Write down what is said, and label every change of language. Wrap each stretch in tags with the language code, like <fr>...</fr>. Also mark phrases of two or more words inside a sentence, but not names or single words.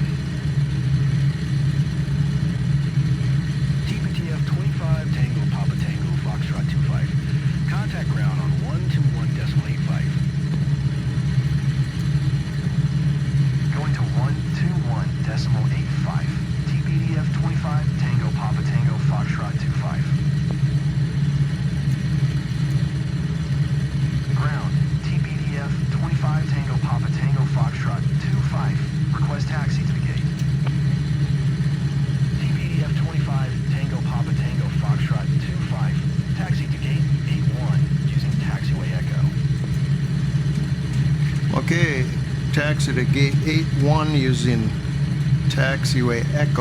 <en>TPTF 25 Tango Papa Tango Foxtrot 25. Contact ground on 121.85. Going to 121.85. TPTF 25 Tango Papa Tango Foxtrot 25. Ground, TPTF 25 Tango Papa Tango Foxtrot 25. Request taxi to the gate. TPTF 25 Tango Papa Tango Foxtrot 25. Taxi to gate 81 using taxiway Echo. Okay, taxi to gate 81 using taxiway Echo.</en>